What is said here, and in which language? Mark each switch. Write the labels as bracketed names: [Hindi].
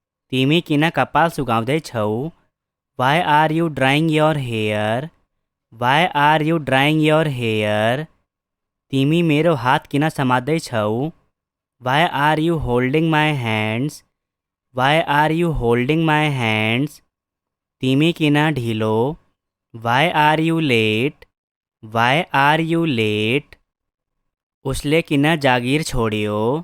[Nepali] तिमी किन कपाल सुकाउँदै छौ? [English] Why are you drying your hair? Why are you drying your hair? [Nepali] तिमी मेरो हात किन समात्दै छौ? [English] Why are you holding my hands? Why are you holding my hands? [Nepali] तिमी किन ढिलो? [English] Why are you late? Why are you late? [Nepali] उसले किन जागिर छोड्यो?